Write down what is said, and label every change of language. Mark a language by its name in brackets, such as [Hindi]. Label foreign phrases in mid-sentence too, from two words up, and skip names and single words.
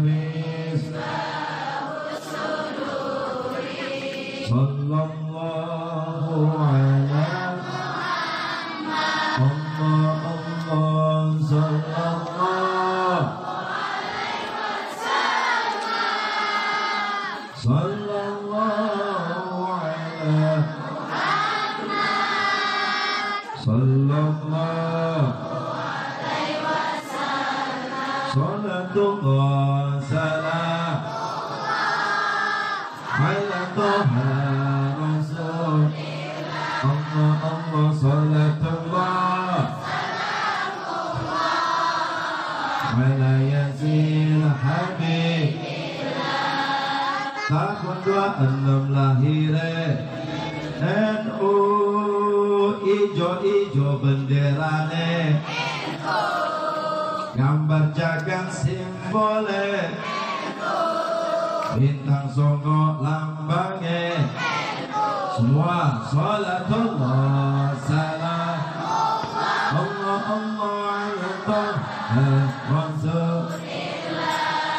[Arabic] مثله صدوري صلى الله على الله الله صلى الله صلى الله على صلى الله عليه وسلم. صلاة الله سلام على طه رسول الله الله صلاة الله على يس حبيب. [Javanese] Tahun 26 lahir NU, ijo-ijo benderane, gambar jagan simbole, bintang songo lambange, semua [Arabic] صلاة الله سلام الله الله على رسول الله